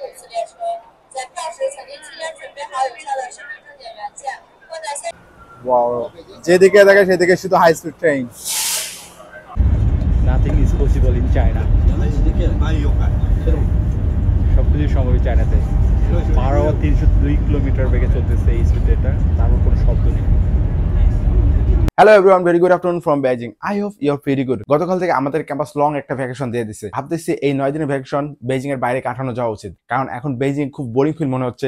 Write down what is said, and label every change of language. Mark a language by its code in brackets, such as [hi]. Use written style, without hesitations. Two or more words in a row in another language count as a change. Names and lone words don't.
[zh] 次列车，在票时请您提前准备好有效的身份证件原件，或在现。 [bn] Wow. যেদিকে দেখে সেদিকে শুধু হাই স্পিড ট্রেন। [en] Nothing is possible in China. [bn] সবকিছু সম্ভব চায়নাতে। 302 কিলোমিটার বেগে চলতেছে এই স্পিডটা, তারপর কোনো শব্দ নেই। [en] Hello everyone, very good afternoon from Beijing. I hope you are very good. [bn] গতকাল থেকে আমাদের ক্যাম্পাস লং একটা ভ্যাকেশন দিয়ে দিচ্ছে। ভাবতেছি এই 9 দিনের ভ্যাকেশন বেজিং এর বাইরে কাটানো যাওয়া উচিত, কারণ এখন বেজিং খুব [en] boring feel [bn] মনে হচ্ছে।